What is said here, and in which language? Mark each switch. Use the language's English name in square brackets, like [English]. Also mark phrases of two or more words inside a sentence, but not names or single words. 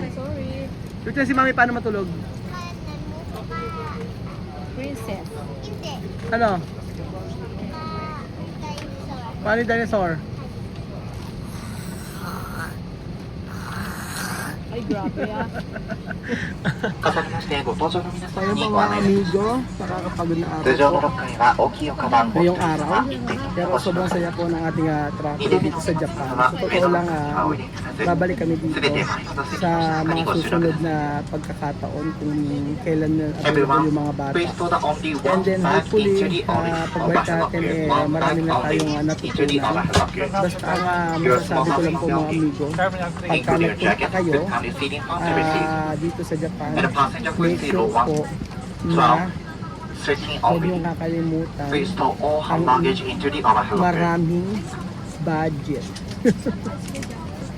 [Filipino] Sorry. Chuchen, si Mami paano matulog? Princess. Hindi. Ano? Dinosaur. Paano yung dinosaur? Ay, grabe ah. [Japanese] 重ねましてご搭乗の皆 [Filipino] So [Japanese] 様 [Filipino] yun [Japanese] に [Filipino] po [Japanese] ご [Filipino] mga [Japanese] 案内 [Filipino] amigo, nakakapagod na [Japanese] 通 [Filipino] araw [Japanese] 常の [Filipino] po. [Japanese] 6階は大きいおカバンをお一 [Filipino] Ngayong [Japanese] 人 [Filipino] araw. [Japanese] 様一点 [Filipino] Pero [Japanese] おし [Filipino] sobrang [Japanese] ます [Filipino] saya po ng ating [Japanese] 2 [Filipino] travel [Japanese] 点目 [Filipino] dito [Japanese] の [Filipino] sa [Japanese] お客 [Filipino] Japan. [Japanese] 様 [Filipino] Sa [Japanese] 上 [Filipino] totoo [Japanese] の [Filipino] lang, [Japanese] 方お入れください [Filipino] babalik kami [Japanese] すべ [Filipino] dito [Japanese] て前の席 [Filipino] sa [Japanese] しっか [Filipino] mga [Japanese] りご注意く [Filipino] susunod [Japanese] ださい [Filipino] na pagkakataon kung kailan na available [English] Everyone, [Filipino] yung mga bata. [English] please put only And one then bag hopefully, into the only [Filipino] pagbalik natin marami na tayong [English] into the [Filipino] natutunan. Basta ang masasabi ko lang po mga amigo, pagka [English] including your [Filipino] nagpunta [English] jacket [Filipino] kayo, [English] with family seating on the receipt [Filipino] dito sa Japan, [English] and the passenger make with sure 01 [Filipino] po [English] 12 [Filipino] na [English] 13 [Filipino] huwag [English] only. [Filipino] niyong kakalimutan [English] Please store all hand [Filipino] ang [English] luggage into the overhead locker. [Filipino] maraming budget.